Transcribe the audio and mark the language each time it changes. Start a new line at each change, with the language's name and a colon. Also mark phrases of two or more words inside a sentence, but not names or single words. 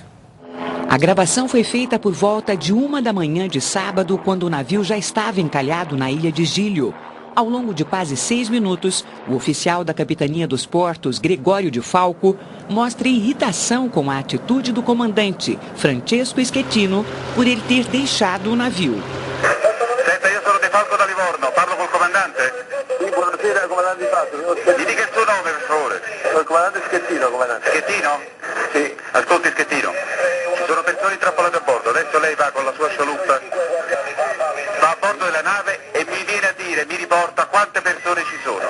Portuguese: A gravação foi feita por volta de 1 da manhã de sábado, quando o navio já estava encalhado na ilha de Giglio. Ao longo de quase 6 minutos, o oficial da Capitania dos Portos, Gregório de Falco, mostra irritação com a atitude do comandante, Francesco Schettino, por ele ter deixado o navio.
Italian: Senta, io sono De Falco da Livorno, parlo col comandante? Sì, buonasera, comandante Di Falco. Mi dica il suo nome, per favore. Il comandante Schettino, comandante. Schettino? Sì. Ascolti Schettino, ci sono persone intrappolate a bordo, adesso lei va con la sua scialuppa, va a bordo della nave e mi viene a dire, mi riporta quante persone ci sono.